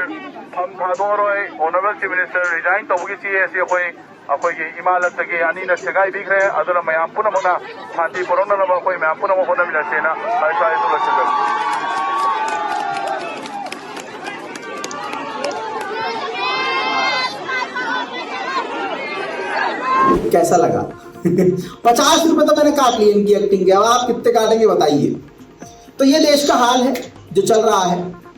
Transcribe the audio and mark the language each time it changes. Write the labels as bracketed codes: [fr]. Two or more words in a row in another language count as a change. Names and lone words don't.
[mni] ꯐꯝ ꯊꯥꯗꯣꯛꯑꯔꯣꯏ ꯑꯣꯅꯔꯦꯕꯜ ꯆꯤꯐ ꯃꯤꯅꯤꯁꯇꯔ ꯔꯤꯖꯥꯏꯟ ꯇꯧꯕꯒꯤ ꯆꯦ ꯑꯁꯤ ꯑꯩꯈꯣꯏꯒꯤ ꯏꯃꯥꯂꯛꯇꯒꯤ ꯑꯅꯤꯅ ꯁꯦꯒꯥꯏꯕꯤꯈ꯭ꯔꯦ ꯑꯗꯨꯅ ꯃꯌꯥꯝ ꯄꯨꯝꯅꯃꯛꯅ ꯁꯥꯟꯇꯤ ꯄꯨꯔꯛꯅꯅꯕ ꯑꯩꯈꯣꯏ ꯃꯌꯥꯝ ꯄꯨꯝꯅꯃꯛ ꯍꯣꯠꯅꯃꯤꯟꯅꯁꯦꯅ ꯁ꯭ꯋꯥꯏꯗ ꯂꯣꯏꯁꯤꯟꯖꯔꯤ [hi] कैसा लगा? 50 रुपए तो मैंने काट लिए इनकी एक्टिंग के, अब आप कितने काटेंगे बताइए। तो ये देश का हाल है जो चल रहा है।